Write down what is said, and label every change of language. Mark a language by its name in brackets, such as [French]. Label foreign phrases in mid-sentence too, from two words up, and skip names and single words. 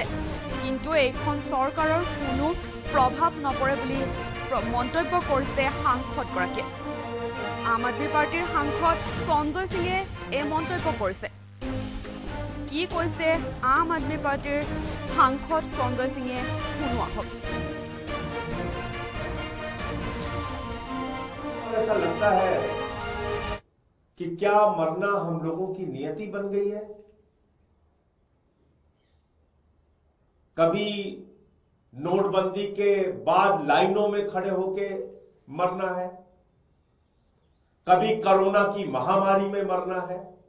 [Assamese] কিন্তু এইখন চৰকাৰৰ কোনো প্ৰভাৱ নপৰে বুলি মন্তব্য কৰিছে সাংসদগৰাকীয়ে। আম আদমি পাৰ্টিৰ সাংসদ সঞ্জয় সিঙে এই মন্তব্য কৰিছে। কি কৈছে আম আদমি পাৰ্টিৰ সাংসদ সঞ্জয় সিঙে শুনো আহক। [Hindi] ऐसा लगता है कि क्या मरना हम लोगों की नियति बन गई है। कभी नोटबंदी के बाद लाइनों में खड़े होके मरना है, कभी कोरोना की महामारी में मरना है,